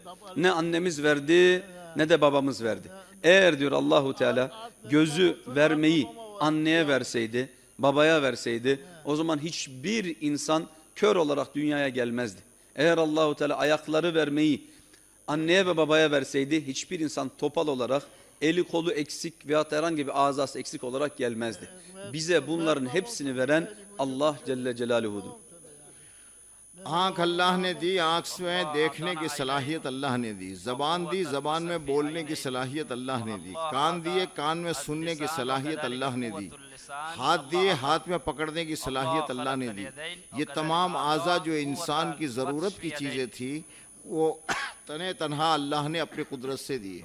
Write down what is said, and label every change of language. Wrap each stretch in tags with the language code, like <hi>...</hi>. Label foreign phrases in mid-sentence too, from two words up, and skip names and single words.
<tr>Ne annemiz verdi ne de babamız verdi. Eğer diyor Allahu Teala gözü vermeyi anneye verseydi, babaya verseydi o zaman hiçbir insan kör olarak dünyaya gelmezdi. Eğer Allahu Teala ayakları vermeyi anneye ve babaya verseydi hiçbir insan topal olarak eli kolu eksik veyahut herhangi bir azası eksik olarak gelmezdi. Bize bunların hepsini veren Allah Celle Celaluhu'dur.</tr> <ur>آنکھ اللہ نے دی، آنکھ میں دیکھنے کی صلاحیت اللہ نے دی۔ زبان دی، زبان میں بولنے کی صلاحیت اللہ نے دی۔ کان دیے، کان میں سننے کی صلاحیت اللہ نے دی۔ ہاتھ دیے، ہاتھ میں پکڑنے کی صلاحیت اللہ نے دی۔ یہ تمام اعضاء جو انسان کی ضرورت کی چیزیں تھی وہ تنے تنہا اللہ نے اپنی قدرت سے دیے۔</ur>